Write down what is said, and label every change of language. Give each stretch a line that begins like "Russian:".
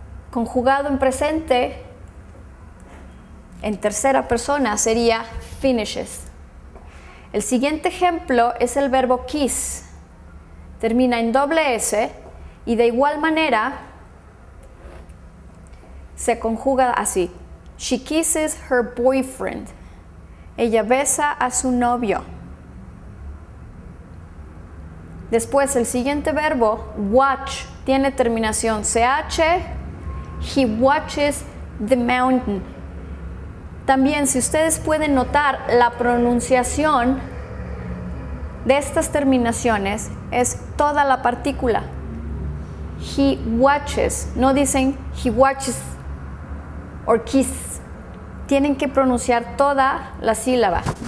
Spanish: Conjugado en presente, en tercera persona, sería finishes. El siguiente ejemplo es el verbo kiss. Termina en doble S y de igual manera se conjuga así.
English: She kisses her boyfriend.
Spanish: Ella besa a su novio. Después el siguiente verbo, watch, tiene terminación CH.
English: He watches the mountain.
Spanish: También, si ustedes pueden notar, la pronunciación de estas terminaciones es toda la partícula.
English: He watches,
Spanish: no dicen
English: he watches or kiss.
Spanish: Tienen que pronunciar toda la sílaba.